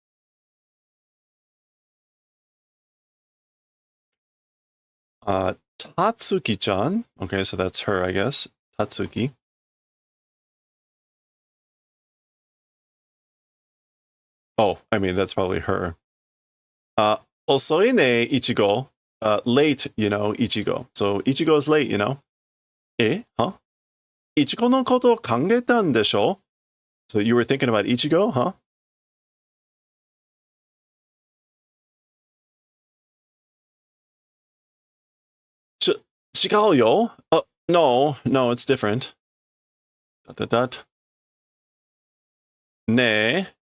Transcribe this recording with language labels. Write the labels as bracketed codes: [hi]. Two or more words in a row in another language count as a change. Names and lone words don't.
[ja] Tatsuki-chan. [en] Okay, so that's her, I guess. Tatsuki. Oh, I mean, that's probably her. [ja] 遅いね、一護. [en] Late, Ichigo. So Ichigo is late, Huh? [ja] 一護のこと考えてたんでしょ? [en] So you were thinking about Ichigo, huh? [ja] 違うよ? [en] No, it's different. [ja] Ne.